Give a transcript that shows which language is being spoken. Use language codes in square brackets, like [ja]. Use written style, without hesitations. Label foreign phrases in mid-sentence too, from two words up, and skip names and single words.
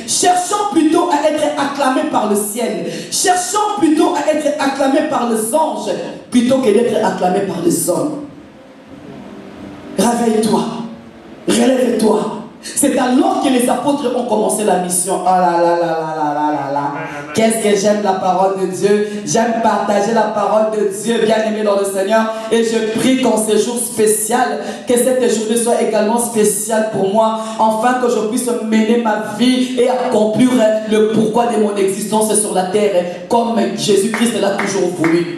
[fr] Cherchons plutôt à être acclamés par le ciel. Cherchons plutôt à être acclamés par les anges plutôt que d'être acclamés par les hommes. Réveille-toi. Relève-toi. C'est alors que les apôtres ont commencé la mission. Oh là là là là là là là là. Qu'est-ce que j'aime la parole de Dieu. J'aime partager la parole de Dieu, bien aimé dans le Seigneur. Et je prie qu'en ce jour spécial, que cette journée soit également spéciale pour moi, afin que je puisse mener ma vie et accomplir le pourquoi de mon existence sur la terre, comme Jésus-Christ l'a toujours voulu.